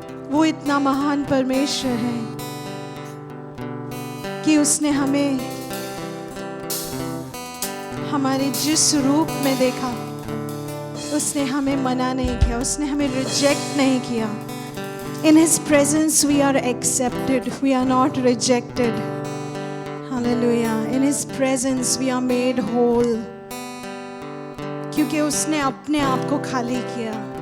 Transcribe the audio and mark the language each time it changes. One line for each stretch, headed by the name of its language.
Hindi: वो इतना महान परमेश्वर है कि उसने हमें हमारे जिस रूप में देखा, उसने हमें मना नहीं किया, उसने हमें रिजेक्ट नहीं किया.
English: In His presence we are accepted, we are not rejected. Hallelujah. In His presence we are made whole.
Hindi: क्योंकि उसने अपने आप को खाली किया.